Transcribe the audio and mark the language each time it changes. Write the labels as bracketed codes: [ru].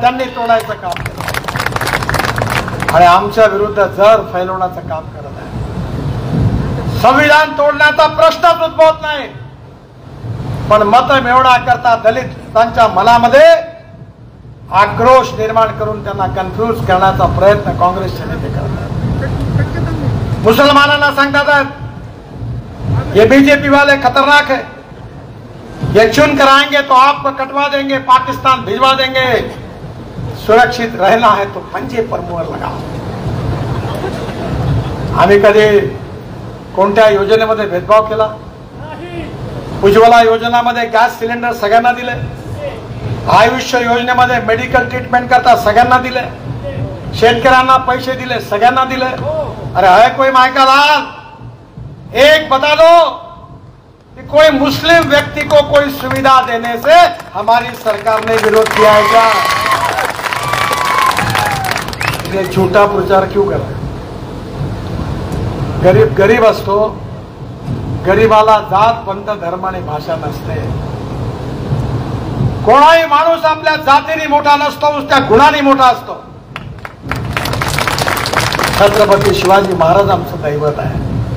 [mr] त्यांनी तोडायचं काम केलं आणि आमच्या विरुद्ध जर फैलवण्याचं काम करत आहे. संविधान तोडण्याचा प्रश्नच उद्भवत नाही, पण मत मिळवण्याकरता दलितांच्या मनामध्ये आक्रोश निर्माण करून त्यांना कन्फ्यूज करण्याचा प्रयत्न काँग्रेसचे नेते करतात. मुसलमानांना सांगतात [hi] ये बीजेपी वाले खतरनाक है, ये चुन कर आएंगे तो आपको कटवा देंगे, पाकिस्तान भिजवा देंगे, सुरक्षित रहना है तो पंजे पर मुहर लगाओ. [mr] आम्ही कधी कोणत्या योजनेमध्ये भेदभाव केला? उज्ज्वला योजनामध्ये गॅस सिलेंडर सगळ्यांना दिले, आयुष्य योजनेमध्ये मेडिकल ट्रीटमेंट करता सगळ्यांना दिले, शेतकऱ्यांना पैसे दिले, सगळ्यांना दिले. [hi] अरे है कोई मायका लाल, एक बता दो कि कोई मुस्लिम व्यक्ति को कोई सुविधा देने से हमारी सरकार ने विरोध किया है क्या? ये झूठा प्रचार क्यों कर रहे? [mr] गरीब गरीब असतो, गरीबाला जात पंथ धर्म आणि भाषा नसते. कोणाही माणूस आपल्या जातीने मोठा नसतो, उसच्या गुणाने मोठा असतो. छत्रपती शिवाजी महाराज आमचं दैवत आहे.